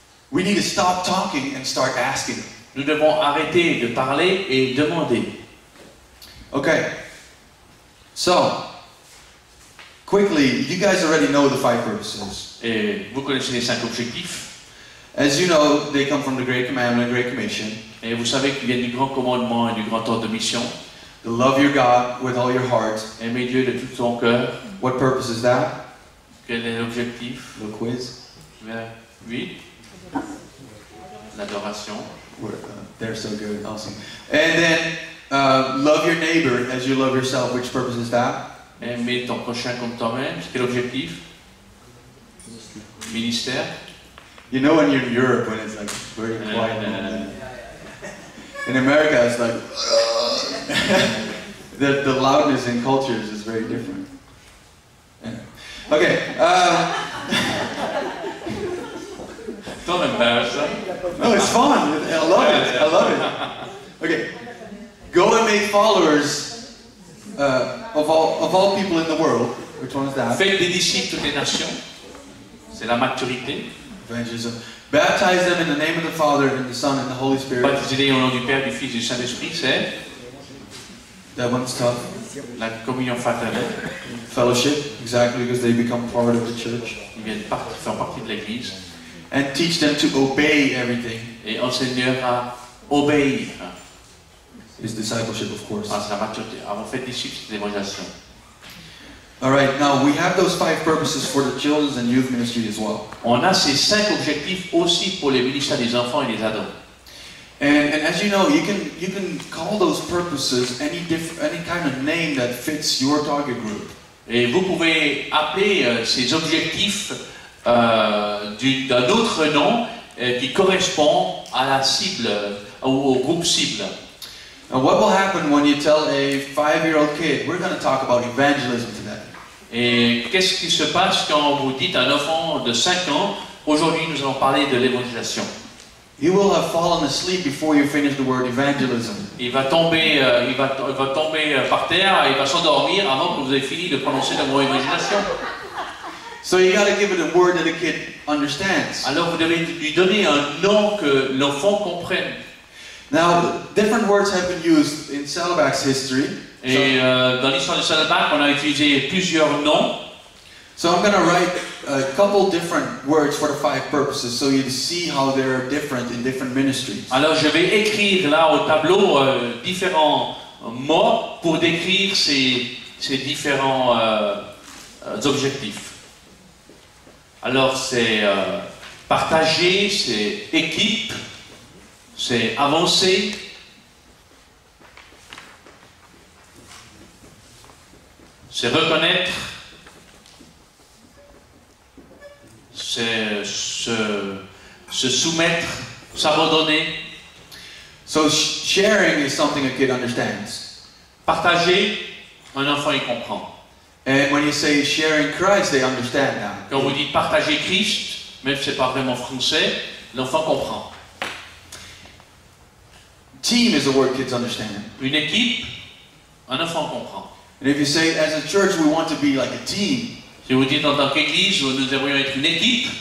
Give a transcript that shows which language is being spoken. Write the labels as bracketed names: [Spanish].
[English] We need to stop talking and start asking. [French] Nous devons arrêter de parler et demander. [English] Okay. So, quickly, you guys already know the 5 purposes. [French] Et vous connaissez les 5 objectifs. [English] As you know, they come from the Great Commandment and Great Commission. [French] Et vous savez qu'ils viennent du grand commandement et du grand ordre de mission. [English] To love your God with all your heart. [French] Aimer Dieu de tout ton cœur. [English] What purpose is that? [French] Quel est l'objectif? [English] The quiz. [French] Oui. L'adoration. [English] They're so good, awesome. And then love your neighbor as you love yourself. Which purpose is that? [French] Aimer ton prochain comme toi-même. Quel objectif? Ministère. [English] You know when you're in Europe when it's like very quiet. In America it's like the loudness in cultures is very different. Okay. Don't embarrass them. No, it's fun. I love it. I love it. Okay. Go and make followers of all people in the world. Which one is that? [French] Faites des disciples toutes les nations. C'est la maturité. [English] Evangelism. Baptize them in the name of the Father and the Son and the Holy Spirit. [French] Baptisez-les au nom du Père, du Fils et du Saint-Esprit, c'est [English] That one's tough. [French] la communion fraternelle. [English] Fellowship, exactly, because they become part of the church. [French] Ils font partie de l'Église. [English] And teach them to obey everything. [French] Et enseigneur à obéir. [English] Is discipleship, of course. [French] C'est la maturité. Alors, faites disciples, c'est l'évangélisation. [English] All right, now we have those 5 purposes for the children's and youth ministry as well. [French] On a ces 5 objectifs aussi pour les ministères des enfants et des ados. [English] And as you know, you can call those purposes any kind of name that fits your target group. [French] Et vous pouvez appeler ces objectifs d'un autre nom qui correspond à la cible, au groupe cible. [English] And what will happen when you tell a 5-year-old kid, we're going to talk about evangelism today? [French] Et qu'est-ce qui se passe quand vous dites à un enfant de 5 ans, aujourd'hui nous allons parler de l'évangélisation? [English] He will have fallen asleep before you finish the word evangelism. [French] Il va tomber par terre, il va s'endormir avant que vous ayez fini de prononcer le mot évangélisation. [English] So you got to give it a word that a kid understands. [French] Alors vous devez lui donner un nom que l'enfant comprenne. [English] Now, different words have been used in Saddleback's history. [French] Et dans l'histoire de Saddleback, on a utilisé plusieurs noms. [English] So I'm going to write a couple different words for the 5 purposes so you see how they're different in different ministries. [French] Alors je vais écrire là au tableau différents mots pour décrire ces différents objectifs. Alors c'est partager, c'est équipe, c'est avancer, c'est reconnaître, c'est se soumettre, s'abandonner. [English] So sharing is something a kid understands. [French] Partager, un enfant y comprend. [English] And when you say sharing Christ, they understand that. [French] Quand vous dites partager Christ, même si ce n'est pas vraiment français, l'enfant comprend. [English] Team is a word kids understand. [French] Une équipe, un enfant comprend. [English] And if you say, as a church, we want to be like a team [French] Si vous dites en tant qu'église, nous aimerions être une équipe,